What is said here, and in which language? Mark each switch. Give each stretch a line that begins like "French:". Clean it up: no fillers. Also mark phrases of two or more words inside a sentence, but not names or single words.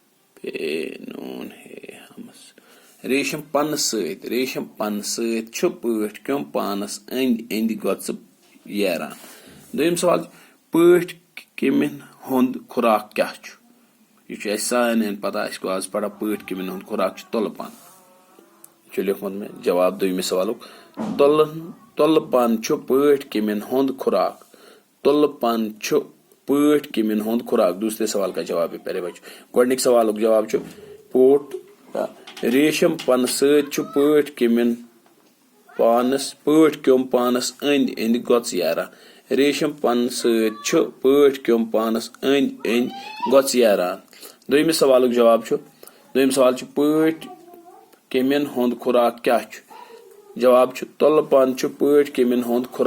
Kashmiri: چھُ پٲٹھۍ کیوم پانس أنٛدۍ أنٛدۍ گۄژٕ ییران دوٚیِم سوال چھُ پٲٹھۍ کیمٮ۪ن ہُنٛد خوراک کیاہ چھُ یہِ چھُ اَسہِ سارنٕے پتہ أسۍ گوٚو آز پران پٲٹھۍ کیمٮ۪ن ہُنٛد خوراک چھُ تُلہٕ پن یہِ چھُ لیوکھمُت مےٚ جواب دوٚیمِس سوالُک تُلہٕ پن چھُ پٲٹھۍ کیمٮ۪ن ہُنٛد خوراک
Urdu: دوسرے سوال کا جواب ہے پیارے بچو
Kashmiri: گۄڈنِکۍ سوالُک جواب چھُ پوٹ ریشم پنہٕ سۭتۍ چھُ پٲٹھۍ کیوم پانس أنٛدۍ أنٛدۍ گۄژٕ ییران ریشم پنہٕ سۭتۍ چھُ پٲٹھۍ کیوم پانس أنٛدۍ أنٛدۍ گۄژٕ ییران دوٚیمِس سوالُک جواب چھُ دوٚیِم سوال چھُ پٲٹھۍ کیمٮ۪ن ہُنٛد خوراک کیاہ چھُ جواب چھُ تُلہٕ پن چھُ پٲٹھۍ کیمٮ۪ن ہُنٛد